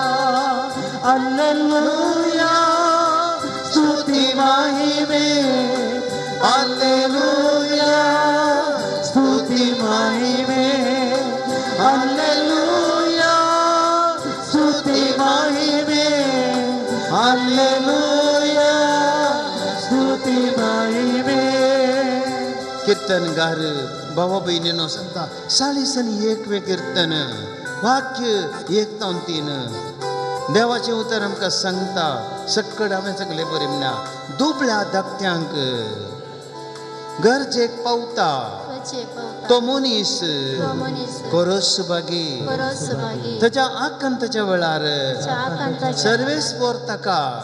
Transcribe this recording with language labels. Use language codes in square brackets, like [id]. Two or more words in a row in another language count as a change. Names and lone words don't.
[kn] ಅಲ್ಲೆಲ್ಲೂಯಾ ಸ್ತುತಿ ಮಹಿಮೆ ಅಲ್ಲೆಲ್ಲೂಯಾ ಸ್ತುತಿ ಮಹಿಮೆ ಅಲ್ಲೆಲ್ಲೂಯಾ ಸ್ತುತಿ ಮಹಿಮೆ ಅಲ್ಲೆಲ್ಲೂಯಾ ಸ್ತುತಿ ಮಹಿಮೆ [kok] कीर्तनगार भावा बहिणीनो सांगता सालिसांनी एकवे कीर्तन वाक्य एक तावन तीन देवाचें उतर आमकां सांगता सक्कड हांवें सगळे बरें म्हणल्या दुबळ्या धाकट्यांक गरजेक पावता तो मनीस परसभागी ताच्या आकांताच्या वेळार सर्वेस्पोर ताका